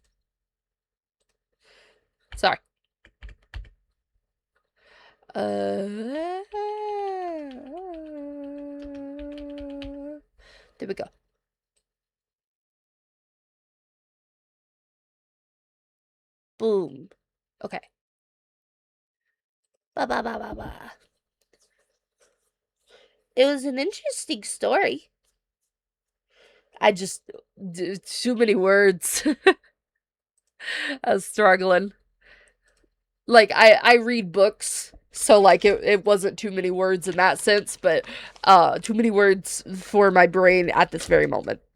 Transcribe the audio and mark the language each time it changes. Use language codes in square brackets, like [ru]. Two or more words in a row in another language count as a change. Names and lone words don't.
[en] Sorry. There we go. Boom. Okay. Ba ba ba ba ba. It was an interesting story. I just too many words. I was struggling. Like I read books, so like it wasn't too many words in that sense, but too many words for my brain at this very moment.